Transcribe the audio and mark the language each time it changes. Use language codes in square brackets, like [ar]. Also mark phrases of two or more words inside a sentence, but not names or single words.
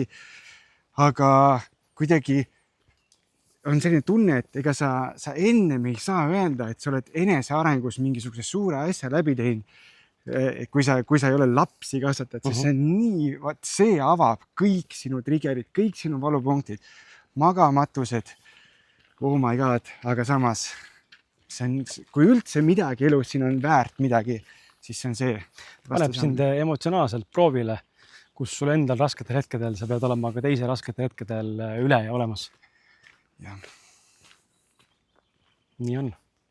[et] Aga kuidagi on selline tunne, et ega sa ennem ei saa öelda, et sa oled enesearengus mingisuguse suure asja läbi teinud. Kui sa ei ole lapsi kasvatad, siis see on nii, see avab kõik sinu triggerid, kõik sinu valupunktid, magamatused, [en] oh my god, [et] aga samas kui üldse midagi elus siin on väärt midagi, siis see on see. Paneb sind emotsionaalselt proovile, kus sul endal rasketel hetkedel, sa pead olema ka teise rasketel hetkedel üle ja olemas. Ja. Nii on.